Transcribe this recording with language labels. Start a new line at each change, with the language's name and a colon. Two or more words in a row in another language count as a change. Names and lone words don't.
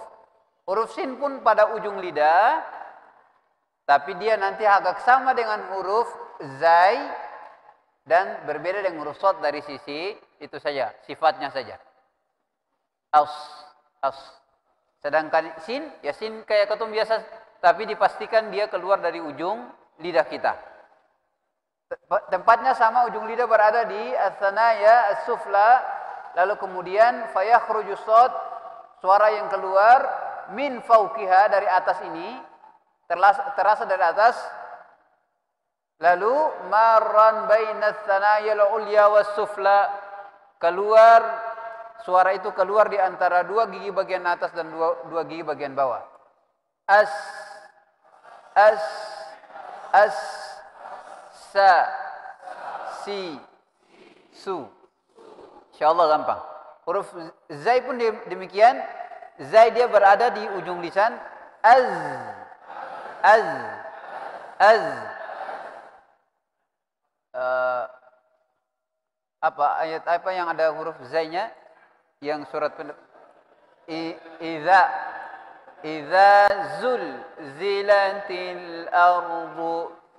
Indonesian: Huruf sin pun pada ujung lidah, tapi dia nanti agak sama dengan huruf zai dan berbeda dengan huruf shad dari sisi itu saja, sifatnya saja. As. Sedangkan sin, ya sin kayak ketum biasa, tapi dipastikan dia keluar dari ujung lidah kita. Tempatnya sama, ujung lidah berada di
Arabic: الثنايا السفلى,
Indonesian: lalu kemudian
Arabic: فيخرج صاد,
Indonesian: suara yang keluar
Arabic: من فوقها
Indonesian: dari atas ini, terasa dari atas.
Arabic: Lalu مارا بين الثنايا العليا والسفلى,
Indonesian: keluar suara itu keluar di antara dua gigi bagian atas dan dua gigi bagian bawah. As sa si su. Insyaallah gampang. Huruf zai pun demikian. Zai dia berada di ujung lisan. Az. Ayat apa yang ada huruf zai-nya yang surat
Arabic: إذا زلزلت الأرض.